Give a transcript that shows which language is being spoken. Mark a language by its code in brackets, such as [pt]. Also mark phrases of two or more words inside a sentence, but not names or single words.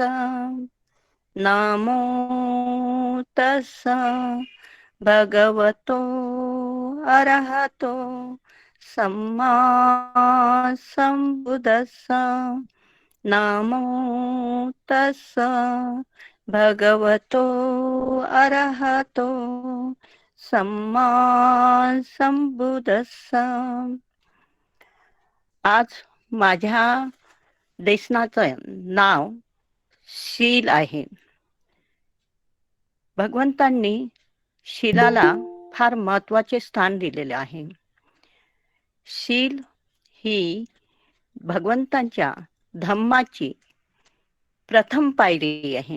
[pi] नमो तस्स भगवतो अरहतो सम्मा संबुद्दस्स नमो तस्स भगवतो अरहतो सम्मा संबुद्दस्स. [mr] आज माझ्या देशनाचं नाव शील आहे. भगवंतांनी शीलाला फार महत्वाचे स्थान दिलेले आहे. शील ही भगवंतांच्या धम्माची प्रथम पायरी आहे.